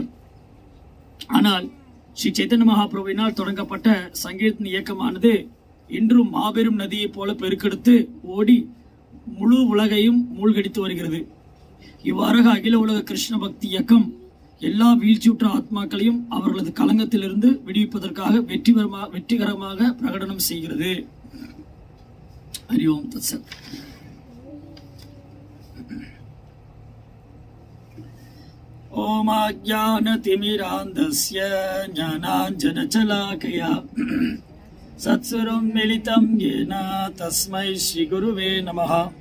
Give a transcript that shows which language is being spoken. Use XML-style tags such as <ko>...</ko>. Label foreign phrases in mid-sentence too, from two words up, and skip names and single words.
<ta>ஆனால் ஸ்ரீ சைத்தன்ய மகாபிரபுவினால் தொடங்கப்பட்ட சங்கீர்த்தன இயக்கமானது இன்றும் மாபெரும் நதியைப் போல பெருக்கெடுத்து ஓடி முழு உலகையும் மூழ்கடித்து வருகிறது. இவ்வாறாக அகில உலக கிருஷ்ண பக்தி இயக்கம் எல்லா வீழ்ச்சியுற்ற ஆத்மாக்களையும் அவர்களது களங்கத்திலிருந்து விடுவிப்பதற்காக வெற்றிகரமாக பிரகடனம் செய்கிறது.</ta> <sa>हरि ओम् तत्सत्. ओम अज्ञानतिमिरान्धस्य ज्ञानाञ्जनशलाकया सत्स्वरं मिलितं येन तस्मै श्रीगुरुवे नमः.</sa>